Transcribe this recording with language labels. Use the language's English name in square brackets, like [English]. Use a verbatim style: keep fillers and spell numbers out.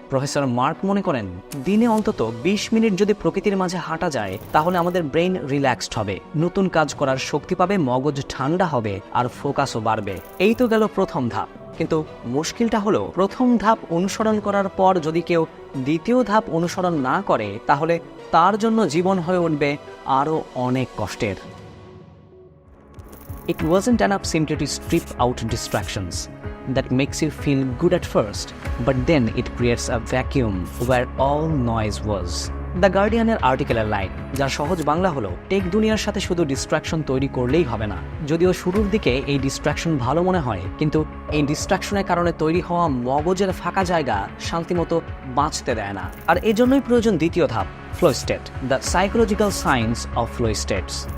[Bangla] Professor mark মনে করেন, দিনে অন্তত বিশ মিনিট যদি প্রকৃতির মাঝে হাঁটা যায়, তাহলে আমাদের ব্রেইন রিল্যাক্সড হবে, নতুন কাজ করার শক্তি পাবে, মগজ ঠান্ডা হবে, আর ফোকাসও বাড়বে। এই তো গেল প্রথম ধাপ। কিন্তু মুশকিলটা হলো, প্রথম ধাপ অনুসরণ করার পর যদি কেউ দ্বিতীয় ধাপ অনুসরণ না করে, তাহলে তার জন্য জীবন হয়ে উঠবে আরও অনেক কষ্টের। [English] It wasn't enough simply to strip out distractions. That makes you feel good at first, but then it creates a vacuum where all noise was. [Bangla] The Guardian-এর আর্টিকেলের line, যার সহজ বাংলা হলো টেক দুনিয়ার সাথে শুধু ডিস্ট্রাকশন তৈরি করলেই হবে না। যদিও শুরুর দিকে এই ডিস্ট্রাকশন ভালো মনে হয়, কিন্তু এই ডিস্ট্রাকশনের কারণে তৈরি হওয়া মগজের ফাঁকা জায়গা শান্তিমতো বাঁচতে দেয় না। আর এজন্যই প্রয়োজন দ্বিতীয় ধাপ, flow state, the psychological science of flow states.